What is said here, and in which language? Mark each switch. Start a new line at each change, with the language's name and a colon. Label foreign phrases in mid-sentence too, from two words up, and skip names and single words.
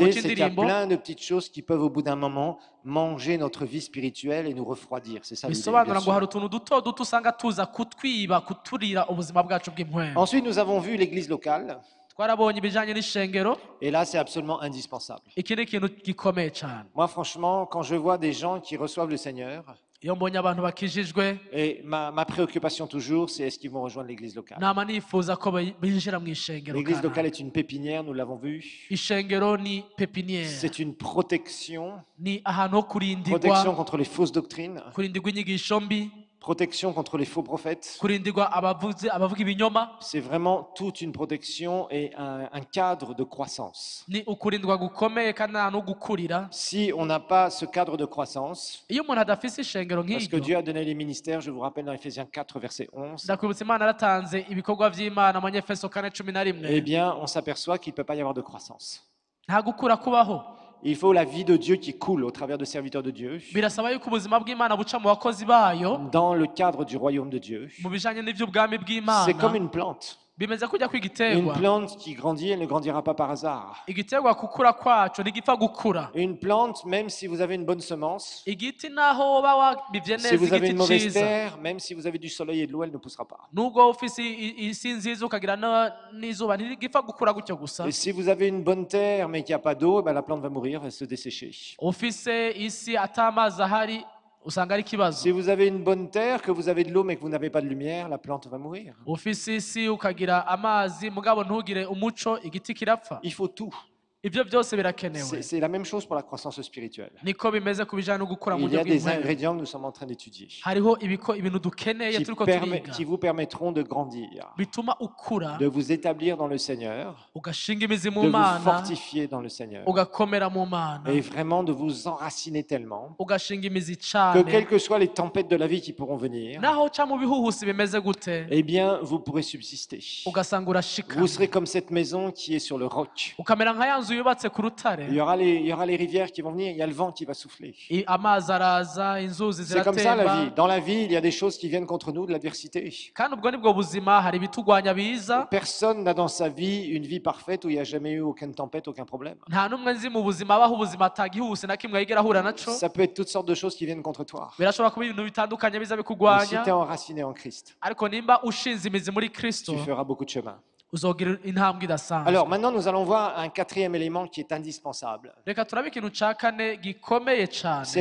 French: L'idée, c'est qu'il y a
Rundi: cy'indirimbo
French: plein de petites choses qui peuvent, au bout d'un moment, manger notre vie spirituelle et nous refroidir. C'est ça l'idée, bien
Rundi: bisobanura ngo
French: sûr.
Rundi: hari utuntu duto duto usanga tuza kutwiba kuturira ubuzima bwacu bw'impwemu.
French: Ensuite, nous avons vu l'église locale.
Rundi: Twarabonye ibijanye n'ishengero
French: Et là, c'est absolument indispensable.
Rundi: iki ni ikintu gikomeye cyane
French: Moi, franchement, quand je vois des gens qui reçoivent le Seigneur,
Rundi: iyo mbonye abantu bakijijwe
French: et ma préoccupation toujours, c'est est-ce qu'ils vont rejoindre l'église locale.
Rundi: nama nifuza ko binjira mu ishengero
French: L'église
Rundi: kanaka.
French: locale est une pépinière, nous l'avons vu.
Rundi: ishengero ni pepiniere
French: C'est une protection,
Rundi: ni ahantu ho
French: protection
Rundi: kurindirwa
French: contre les fausses doctrines,
Rundi: kurindirwa inyigisho mbi
French: protection contre les faux prophètes.
Rundi: kurindirwa abavuga ibinyoma
French: C'est vraiment toute une protection et un cadre de croissance.
Rundi: ni ukurindwa gukomeye kandi ahantu ho gukurira.
French: Si on n'a pas ce cadre de croissance,
Rundi: iyo umuntu adafise ishengero
French: parce que
Rundi: nk'iryo
French: Dieu a donné les ministères, je vous rappelle dans Ephésiens 4, verset 11,
Rundi: ndakwibutsa imana yaratanze ibikorwa by'imana mu Efeso 4:11
French: eh bien, on s'aperçoit qu'il ne peut pas y avoir de croissance.
Rundi: nta gukura kubaho.
French: Il faut la vie de Dieu qui coule au travers de serviteurs de Dieu,
Rundi: birasaba yuko ubuzima bw'imana buca mu bakozi bayo
French: dans le cadre du royaume de Dieu.
Rundi: mu bijanye n'ivy'ubwami
French: C'est comme
Rundi: bw'imana.
French: une plante.
Rundi: bimeze kujya
French: Une
Rundi: kw'igiterwa
French: plante qui grandit, elle ne grandira pas par hasard.
Rundi: igiterwa gukura kwaco ntigipfa gukura.
French: Une plante, même si vous avez une bonne semence,
Rundi: igiti naho woba wabivye
French: si
Rundi: neza
French: vous avez une
Rundi: igiti
French: mauvaise
Rundi: ciza
French: terre, même si vous avez du soleil et de l'eau, elle ne poussera pas.
Rundi: nubwo ufise isi nziza ukagira n'izuba ntigipfa gukura gutyo gusa.
French: Et si vous avez une bonne terre mais qu'il n'y a pas d'eau, ben la plante va mourir, va se dessécher.
Rundi: ufise isi atamazi ahari usanga ari ikibazo.
French: Si vous avez une bonne terre, que vous avez de l'eau mais que vous n'avez pas de lumière, la plante va mourir.
Rundi: ufise isi ukagira amazi mugabo ntugire umuco igiti kirapfa.
French: Il faut tout.
Rundi: ivyo byose birakenewe.
French: C'est la même chose pour la croissance spirituelle.
Rundi: niko bimeze ku bijanye no gukura mu
French: Il y
Rundi: buryo
French: a des
Rundi: bw'impwemu.
French: ingrédients que nous sommes en train d'étudier
Rundi: hariho ibintu dukeneye turiko turiga
French: qui vous permettront de grandir,
Rundi: bituma ukura
French: de vous établir dans le Seigneur,
Rundi: ugashinga imizi mu
French: de vous
Rundi: mana
French: fortifier dans le Seigneur
Rundi: ugakomera mu mana
French: et vraiment de vous enraciner tellement
Rundi: ugashinga imizi
French: que
Rundi: cane
French: quelles que soient les tempêtes de la vie qui pourront venir,
Rundi: naho uca mu bihuhusi bimeze gute
French: eh bien, vous pourrez subsister.
Rundi: ugasanga urashika
French: Vous serez comme cette maison qui est sur le roc.
Rundi: ukamera nka ya nzu yubatse ku rutare
French: Il y aura les rivières qui vont venir, il y a le vent qui va souffler.
Rundi: amazi araza inzuzi
French: C'est comme ça la vie.
Rundi: ziratemba
French: Dans la vie, il y a des choses qui viennent contre nous, de l'adversité.
Rundi: kandi ubwo nibwo buzima hari ibitugwanya biza.
French: Personne n'a dans sa vie une vie parfaite où il n'y a jamais eu aucune tempête, aucun problème.
Rundi: nta n'umwe nzi mu buzima abaho ubuzima atagihuse na kimwe yigera ahura naco.
French: Ça peut être toutes sortes de choses qui viennent contre toi.
Rundi: birashobora kuba ibintu bitandukanye biza
French: Mais si
Rundi: bikugwanya
French: tu es enraciné en Christ,
Rundi: ariko nimba ushinze imizi muri kristo
French: tu feras beaucoup de chemin.
Rundi: uzogira intambwe idasanzwe.
French: Alors maintenant, nous allons voir un quatrième élément qui est indispensable.
Rundi: reka turabe ikintu ca kane gikomeye
French: C'est
Rundi: cane